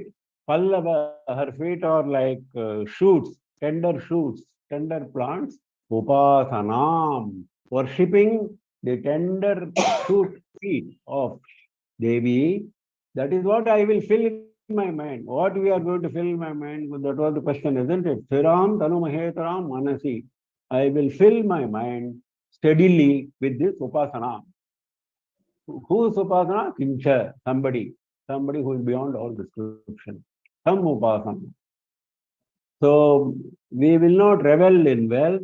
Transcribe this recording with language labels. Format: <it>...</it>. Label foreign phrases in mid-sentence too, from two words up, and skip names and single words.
<en>Pallava, her feet are like shoots, tender plants. Upasanam, worshipping the tender shoot feet of Devi. That is what I will fill in my mind. What we are going to fill in my mind? That was the question, isn't it?</en> <sa>स्थिरं तनु महेतरं मनसि.</sa> <en>I will fill my mind steadily with this upasana. Who is upasana? Kincha, somebody who is beyond all description. Some upasana. So we will not revel in wealth.</en>